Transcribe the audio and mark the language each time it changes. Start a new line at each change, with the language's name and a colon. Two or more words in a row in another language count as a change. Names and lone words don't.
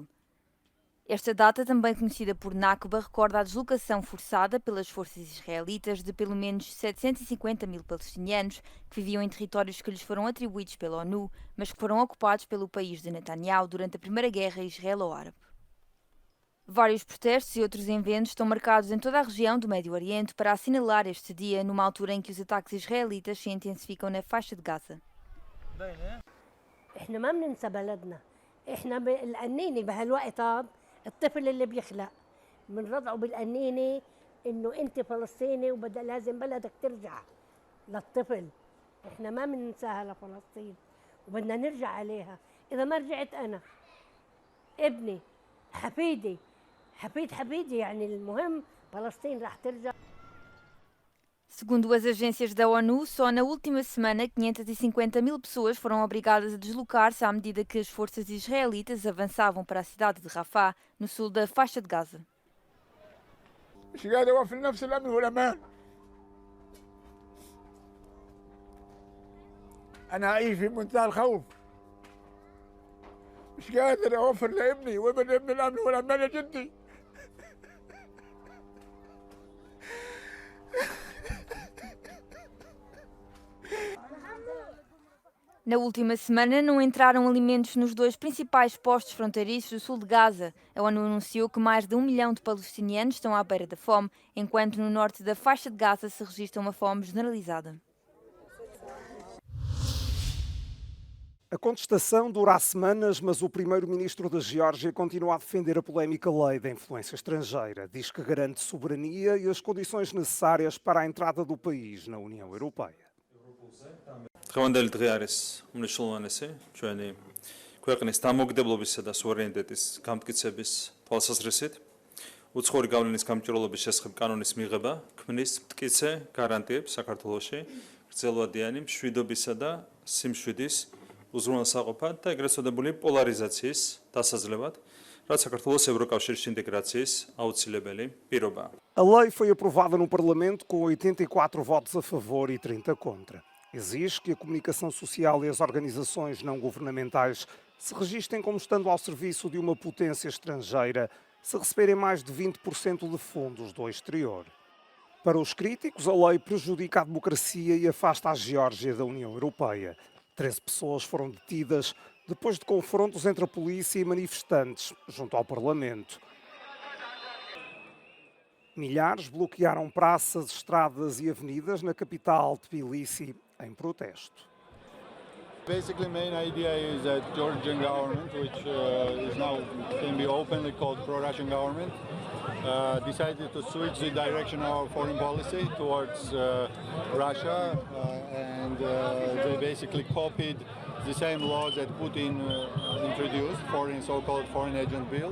Portuguese: Esta data, também conhecida por Nakba, recorda a deslocação forçada pelas forças israelitas de pelo menos 750.000 palestinianos que viviam em territórios que lhes foram atribuídos pela ONU, mas que foram ocupados pelo país de Netanyahu durante a Primeira Guerra Israelo-Árabe. Vários protestos e outros eventos estão marcados em toda a região do Médio Oriente para assinalar este dia, numa altura em que os ataques israelitas se intensificam na faixa de Gaza.
Arabic: احنا ما بننسى بلدنا احنا بالقنينه بهالوقت هذا الطفل اللي بيخلق بنرضعه بالقنينه انه انت فلسطيني وبدا لازم بلدك ترجع للطفل احنا ما بننساها لفلسطين وبدنا نرجع عليها اذا ما رجعت انا ابني حفيدي يعني المهم فلسطين راح ترجع.
Portuguese: Segundo as agências da ONU, só na última semana 550.000 pessoas foram obrigadas a deslocar-se à medida que as forças israelitas avançavam para a cidade de Rafah, no sul da faixa de Gaza.
Arabic: مش قادر اوفي نفس الامن والامان. انا اعيش في منتهى الخوف. مش قادر اوفر لابني وابن ابن الامن والامان يا جدي.
Portuguese: Na última semana não entraram alimentos nos dois principais postos fronteiriços do sul de Gaza. A ONU anunciou que mais de 1 milhão de palestinianos estão à beira da fome, enquanto no norte da faixa de Gaza se registra uma fome generalizada. A contestação dura há semanas, mas o primeiro-ministro da Geórgia continua a defender a polémica lei da influência estrangeira. Diz que garante soberania e as condições necessárias para a entrada do país na União Europeia.
Georgian: დღევანდელი დღე არის უმნიშვნელოვანესი ჩვენი ქვეყნის დამოუკიდებლობისა და სუვერენიტეტის გამტკიცების თვალსაზრისით. უცხოური გავლენის გამჭირვალობის შესახებ კანონის მიღება ქმნის მტკიცე გარანტიებს საქართველოში გრძელვადიანი მშვიდობისა და სიმშვიდის უზრუნველსაყოფად და ეგრეთ წოდებული პოლარიზაციის დასაძლევად, რაც საქართველოს ევროკავშირის ინტეგრაციის აუცილებელი პირობაა.
Portuguese: A lei foi aprovada no Parlamento com 84 votos a favor e 30 contra. Exige que a comunicação social e as organizações não governamentais se registrem como estando ao serviço de uma potência estrangeira se receberem mais de 20% de fundos do exterior. Para os críticos, a lei prejudica a democracia e afasta a Geórgia da União Europeia. 13 pessoas foram detidas depois de confrontos entre a polícia e manifestantes junto ao Parlamento. Milhares bloquearam praças, estradas e avenidas na capital Tbilisi em protesto.
English: Basically, the main idea is that Georgian government, which is now can be openly called pro-Russian government, decided to switch the direction of our foreign policy towards Russia, and they basically copied the same laws that Putin introduced, so-called foreign agent bill.